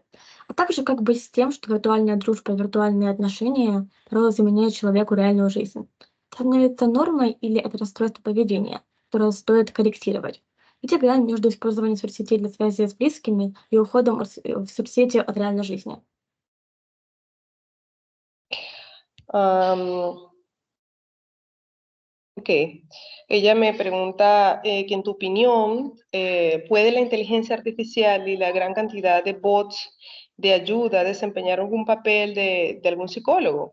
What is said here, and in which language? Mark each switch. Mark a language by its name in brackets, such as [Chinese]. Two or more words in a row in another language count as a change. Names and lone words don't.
[Russian] А также как быть с тем, что виртуальная дружба и виртуальные отношения порой заменяют человеку реальную жизнь? Это становится нормой или это расстройство поведения, которое стоит корректировать? Где грань между использованием соцсетей для связи с близкими и уходом в соцсети от реальной жизни? [Spanish] Ok, ella me pregunta que en tu opinión, ¿puede la inteligencia artificial y la gran cantidad de bots de ayuda desempeñar algún papel de algún psicólogo?